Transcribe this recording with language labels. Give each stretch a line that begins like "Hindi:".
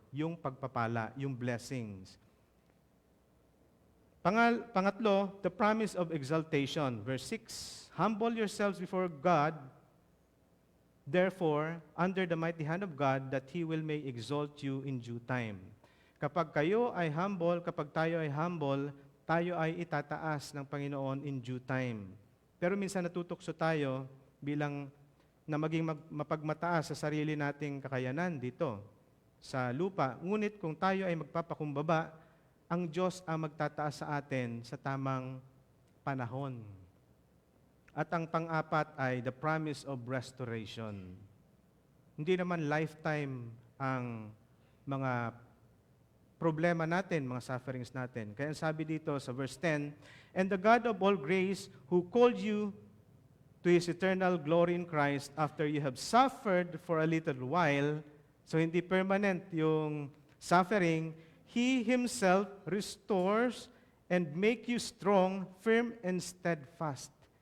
Filipino: Yung pagpapala, yung
English: blessings. Pangatlo, the promise of exaltation. Verse 6, humble yourselves before God, therefore, under the mighty hand of God, that He will may exalt you in due time.
Filipino: Kapag kayo ay humble, kapag tayo ay humble, tayo ay itataas ng Panginoon
English: in due time.
Filipino: Pero minsan natutokso tayo bilang na maging mapagmataas sa sarili nating kakayanan dito sa lupa. Ngunit kung tayo ay magpapakumbaba, ang Diyos ang magtataas sa atin sa tamang panahon. At ang pang-apat ay
English: the promise of restoration.
Filipino: Hindi naman lifetime ang mga problema natin, mga sufferings natin.
English: Kaya sabi dito sa verse 10, and the God of all grace, who called you to His eternal glory in Christ after you have suffered for a little while,
Filipino: so hindi permanent yung
English: suffering, He Himself restores and make you strong, firm, and steadfast.